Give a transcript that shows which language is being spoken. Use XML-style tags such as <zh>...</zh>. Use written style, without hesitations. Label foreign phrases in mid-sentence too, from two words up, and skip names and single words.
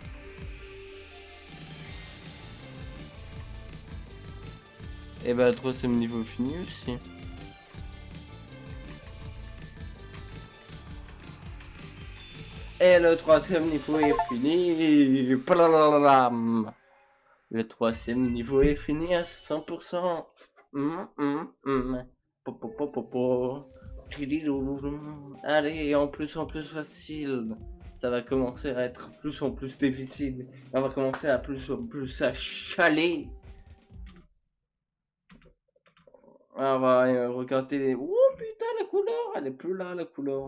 <fr>Et bah, le troisième niveau fini aussi. Et le troisième niveau est fini. Plalalam. Le troisième niveau est fini à 100%. Po, po, po, po, po. Tididou. Allez, en plus facile. Ça va commencer à être plus en plus difficile. On va commencer à plus en plus à chaler. On va regarder les... Oh putain, la couleur, elle est plus là, la couleur.</fr>